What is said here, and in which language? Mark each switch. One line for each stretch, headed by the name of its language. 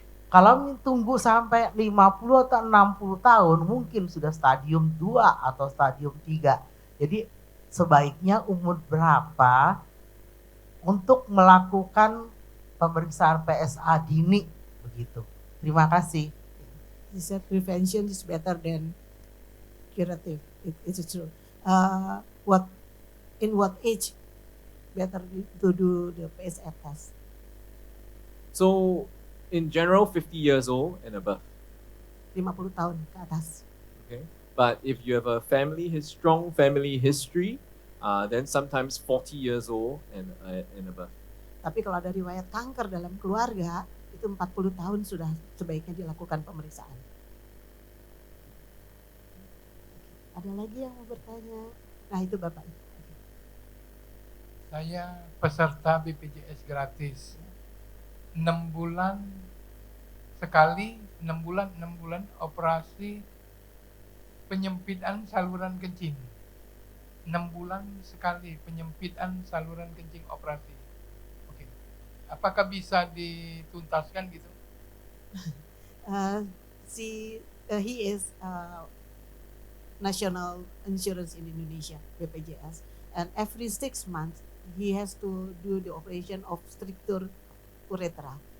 Indonesian: Kalau tunggu sampai 50 atau 60 tahun mungkin sudah stadium 2 atau stadium 3. Jadi sebaiknya umur berapa untuk melakukan pemeriksaan PSA dini begitu. Terima kasih.
English: He said prevention is better than curative. It's true. In what age better to do the PSA test? So in general, 50 years old and above.
Indonesian: 50 tahun ke atas.
English: Okay. But if you have a strong family history, then sometimes 40 years old and above.
Indonesian: Tapi kalau ada riwayat kanker dalam keluarga, itu 40 tahun sudah sebaiknya dilakukan pemeriksaan. Ada lagi yang mau bertanya? Nah itu Bapak. Saya peserta BPJS gratis. 6 bulan sekali, 6 bulan operasi penyempitan saluran kencing. 6 bulan sekali penyempitan saluran kencing operasi. Oke. Apakah bisa dituntaskan gitu?
English: He is National Insurance in Indonesia, BPJS, and every 6 months he has to do the operation of stricture uretra.